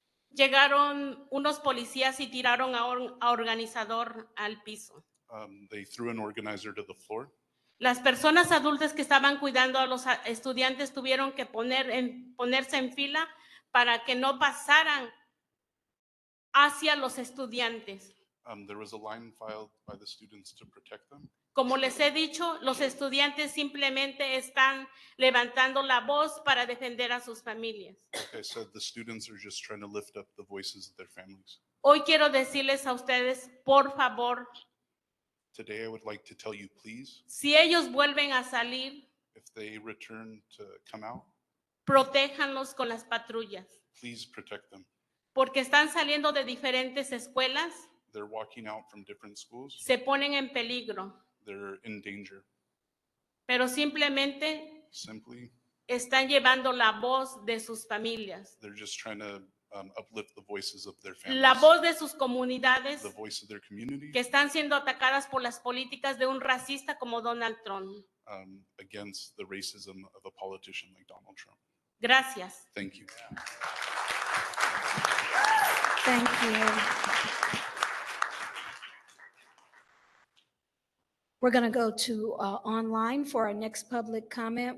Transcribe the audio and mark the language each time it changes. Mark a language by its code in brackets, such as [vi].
[es] llegaron unos policías y tiraron a organizador al piso. [en] they threw an organizer to the floor. [es] Las personas adultas que estaban cuidando a los estudiantes tuvieron que ponerse en fila para que no pasaran hacia los estudiantes. [en] There was a line filed by the students to protect them. [es] Como les he dicho, los estudiantes simplemente están levantando la voz para defender a sus familias. [en] Like I said, the students are just trying to lift up the voices of their families. [es] Hoy quiero decirles a ustedes, por favor, [en] Today, I would like to tell you, please, [es] si ellos vuelven a salir, [en] if they return to come out, [es] protéjanlos con las patrullas, [en] please protect them. [es] porque están saliendo de diferentes escuelas, [en] They're walking out from different schools. [es] se ponen en peligro, [en] They're in danger. [es] pero simplemente [en] Simply, [es] están llevando la voz de sus familias, [en] they're just trying to uplift the voices of their families, [es] la voz de sus comunidades [en] the voice of their community, [es] que están siendo atacadas por las políticas de un racista como Donald Trump. [en] against the racism of a politician like Donald Trump. [es] Gracias. [en] Thank you. Thank you. We're going to go to online for our next public comment.